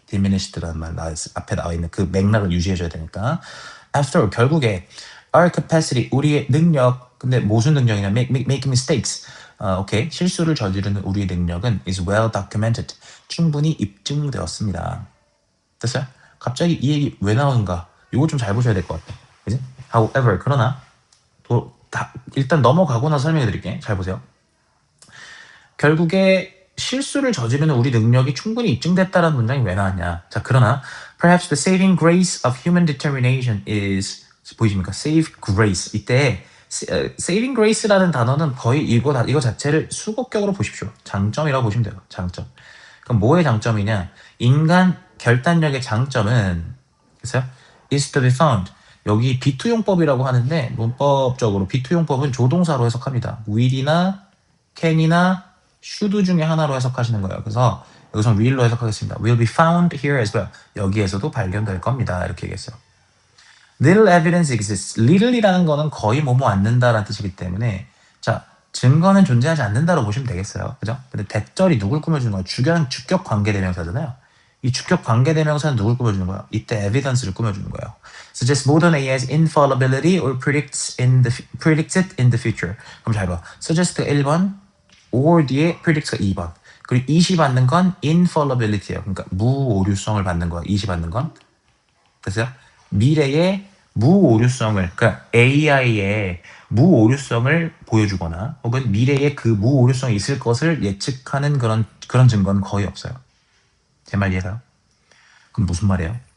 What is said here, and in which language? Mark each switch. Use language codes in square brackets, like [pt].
[ko] diminished라는 말 앞에 나와 있는 그 맥락을 유지해줘야 되니까 [en] after all, [ko] 결국에 [en] our capacity [ko] 우리의 능력 근데 무슨 능력이냐 [en] making mistakes [ko] 오케이 실수를 저지르는 우리의 능력은 [en] is well documented [ko] 충분히 입증되었습니다. 됐어요? 갑자기 이 얘기 왜 나오는가? 이거 좀 잘 보셔야 될 것 같아. 그지? [en] However [ko] 그러나 일단 넘어가고 나서 설명해 드릴게. 잘 보세요. 결국에 실수를 저지르는 우리 능력이 충분히 입증됐다라는 문장이 왜 나왔냐? 자, 그러나 [en] perhaps the saving grace of human determination is [ko] 보이십니까? [en] save grace. [ko] 이때 saving grace라는 단어는 거의 이거 자체를 수곡격으로 보십시오. 장점이라고 보시면 돼요. 장점. 그럼 뭐의 장점이냐? 인간 결단력의 장점은 그래서 [en] is to be found. [ko] 여기 비투용법이라고 하는데 문법적으로 비투용법은 조동사로 해석합니다. will이나 can이나 should 중에 하나로 해석하시는 거예요. 그래서 여기서 will로 해석하겠습니다. [en] will be found here as well. [ko] 여기에서도 발견될 겁니다. 이렇게 얘기했어요. [en] little evidence exists. [ko] little이라는 거는 거의 뭐뭐 않는다라는 뜻이기 때문에 자 증거는 존재하지 않는다로 보시면 되겠어요. 그죠? 근데 대절이 누굴 꾸며주는 거예요? 주격 관계대명사잖아요. 이 주격 관계대명사는 누굴 꾸며주는 거예요? 이때 evidence를 꾸며주는 거예요. [en] Suggest modern AI's infallibility or predicts it in the future. [ko] 그럼 잘 봐. suggest 1번, or 뒤에 predict가 2번. 그리고 이시 받는 건 infallibility예요. 그러니까 무오류성을 받는 거야. 이시 받는 건. 됐어요? 미래의 무오류성을, 그러니까 AI의 무오류성을 보여주거나 혹은 미래에 그 무오류성이 있을 것을 예측하는 그런 증거는 거의 없어요. 제 말 이해가요? 그럼 무슨 말이에요?